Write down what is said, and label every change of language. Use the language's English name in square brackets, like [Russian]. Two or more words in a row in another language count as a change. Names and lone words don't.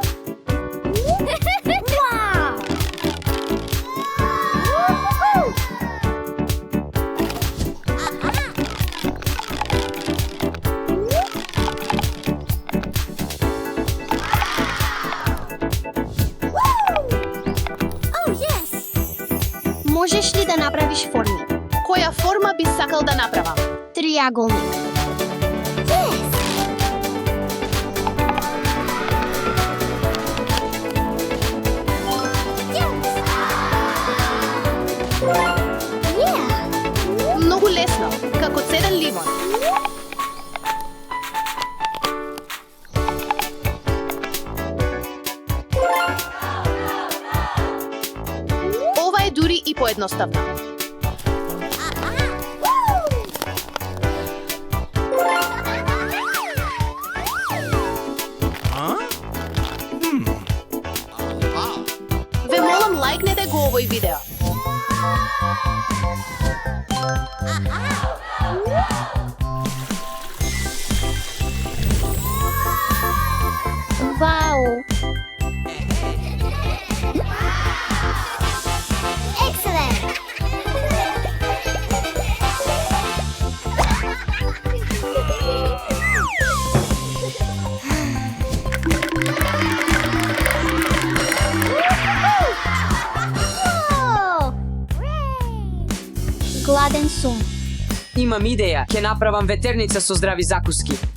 [English] Wow! Woo-hoo-hoo! Oh, yes! [Macedonian] Можеш ли да направиш форми? Која форма би сакал да направам? Триаголник. [English] Yes! Yes! Yeah! [Macedonian] Многу лесно, како цеден ливон. Ова е дури и поедноставно. Ве молам лајкнете го овој видео. Вау! [English] Excellent! Whoa! [Macedonian] Гладен сум. Имам идеја, ќе направам ветерница со здрави закуски.